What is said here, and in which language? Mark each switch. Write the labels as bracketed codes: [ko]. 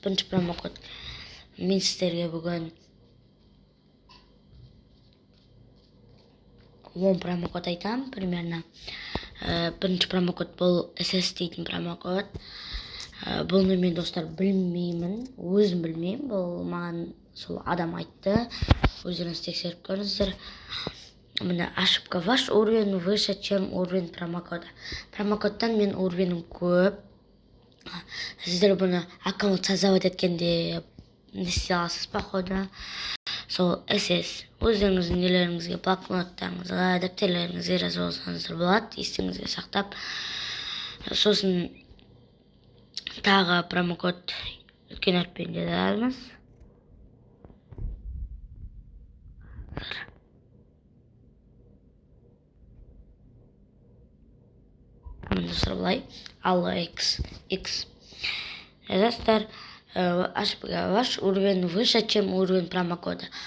[kk] Бірінші промокод. Мен сіздерге бүгін 10 промокод айтам, [ru] примерно. [kk] Бірінші промокод бұл SS дейтін промокод. Бұны мен достар білмеймін, өзім білмеймін. Бұл маған сол адам айтты. Өздеріңіз тексеріп көріңіздер. Міне ошибка. [ru] Ваш уровень выше, чем уровень промокода. [kk] Промокодтан мен уровенім көп. Сіздер бұны аккаунт [ru] создавать [kk] еткенде не істей аласыз, [ru] походу. [kk] Сол SS. Өздеріңіздің нелеріңізге, блокноттарыңызға, дәптерлеріңізге жазып алсаңыздар болады, есіңізге сақтап. Сосын тағы промокод үлкен әріппен жазамыз. Достар, былай ALX жазасыздар. [ru] Ваш уровень выше, чем уровень промокода.